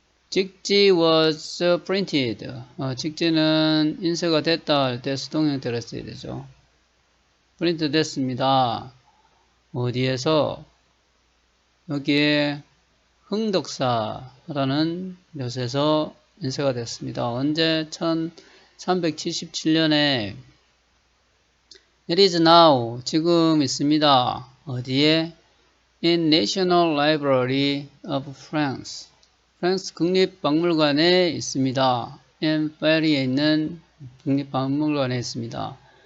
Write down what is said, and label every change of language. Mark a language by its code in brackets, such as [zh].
[en] 직지 was printed. [ko] 직지는 인쇄가 됐다 할 때 수동 형태로 써야 되죠. 프린트 됐습니다. 어디에서? 여기에 흥덕사라는 묘사에서 인쇄가 됐습니다. 언제? 1377년에 [en] It is now, [ko] 지금 있습니다. 어디에? [en] In National Library of France. [ko] 프랑스 국립박물관에 있습니다. in 파리에 있는 국립박물관에 있습니다.